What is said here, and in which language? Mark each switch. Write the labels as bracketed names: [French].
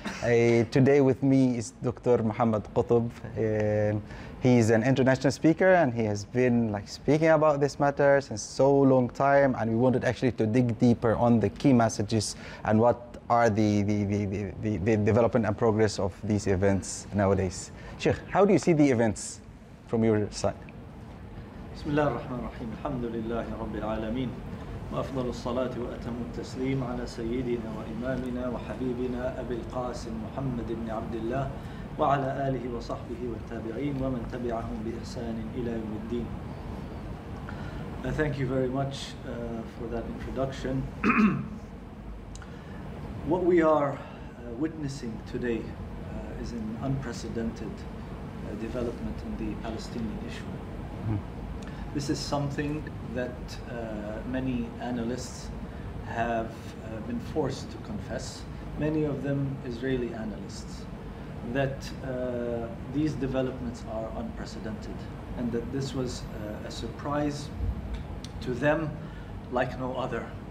[English] Today with me is Dr. Mohammad Qutub. He's an international speaker and he has been speaking about this matter since so long time, and we wanted actually to dig deeper on the key messages and what are the development and progress of these events nowadays. Sheikh, how do you see the events from your side? Bismillah ar-Rahman ar-Rahim. Alhamdulillahi Rabbil Alameen. [Arabic] وأفضل الصلاة وأتم التسليم على سيدنا وإمامنا وحبيبنا أبي القاسم محمد بن عبد الله وعلى آله وصحبه والتابعين ومن تبعهم بإحسان إلى يوم الدين. [English] Thank you very much for that introduction. What we are witnessing today is an unprecedented development in the Palestinian issue. This is something that many analysts have been forced to confess, many of them Israeli analysts, that these developments are unprecedented and that this was a surprise to them like no other.